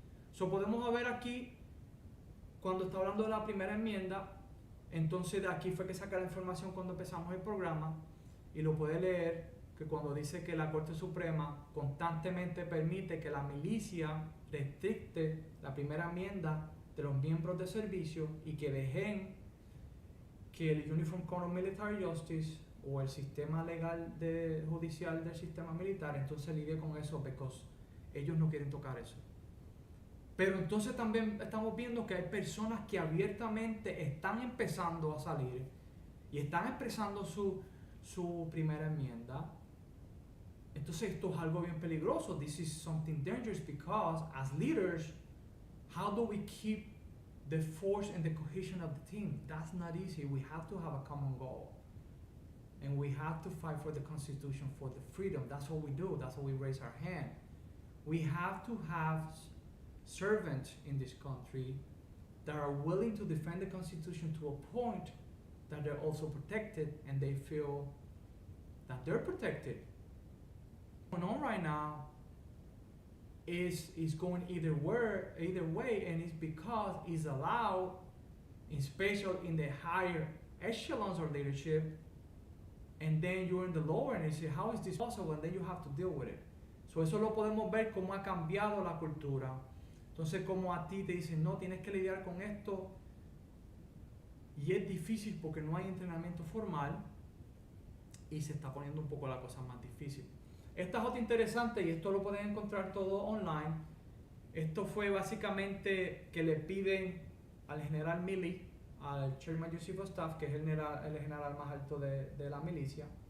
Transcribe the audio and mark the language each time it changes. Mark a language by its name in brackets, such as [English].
[Spanish] So podemos ver aquí, cuando está hablando de la primera enmienda, entonces de aquí fue que saca la información cuando empezamos el programa, y lo puede leer, que cuando dice que la Corte Suprema constantemente permite que la milicia restricte la primera enmienda de los miembros de servicio y que dejen que el Uniform Code of Military Justice o el sistema legal judicial del sistema militar entonces lidie con eso, porque ellos no quieren tocar eso. Pero entonces también estamos viendo que hay personas que abiertamente están empezando a salir y están expresando su primera enmienda. Entonces esto es algo bien peligroso. [English] This is something dangerous because as leaders, how do we keep the force and the cohesion of the team? That's not easy. We have to have a common goal. And we have to fight for the Constitution, for the freedom. That's what we do. That's what we raise our hand. We have to have servants in this country that are willing to defend the Constitution to a point that they're also protected and they feel that they're protected. What's going on right now is going either way, and it's because it's allowed, especially in the higher echelons of leadership, and then you're in the lower and you say, how is this possible? And then you have to deal with it. [Spanish] So eso lo podemos ver cómo ha cambiado la cultura. Entonces, como a ti te dicen, no, tienes que lidiar con esto, y es difícil porque no hay entrenamiento formal, y se está poniendo un poco la cosa más difícil. Esta es otra interesante, y esto lo pueden encontrar todo online. Esto fue básicamente que le piden al general Milley, al Chairman Chief of Staff, que es el general más alto de la milicia.